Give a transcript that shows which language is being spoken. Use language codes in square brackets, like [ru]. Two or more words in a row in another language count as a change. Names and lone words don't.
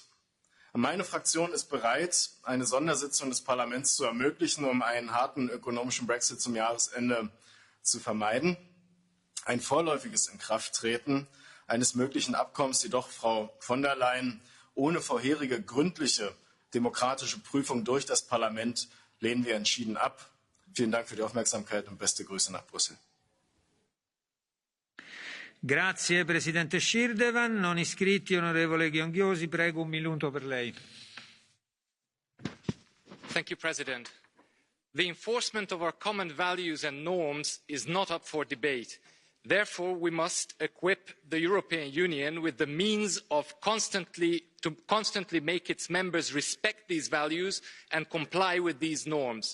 [de] Meine Fraktion ist bereit, eine Sondersitzung des Parlaments zu ermöglichen, um einen harten ökonomischen Brexit zum Jahresende zu vermeiden. Ein vorläufiges Inkrafttreten eines möglichen Abkommens jedoch, Frau von der Leyen, ohne vorherige gründliche demokratische Prüfung durch das Parlament lehnen wir entschieden ab. Vielen Dank für die Aufmerksamkeit und beste Grüße nach Brüssel. [it] Grazie Presidente Shirdevan. Non iscritti, onorevole Gionghiosi, prego, un minuto per lei. [en] Thank you, President. The enforcement of our common values and norms is not up for debate. Therefore, we must equip the European Union with the means of constantly make its members respect these values and comply with these norms.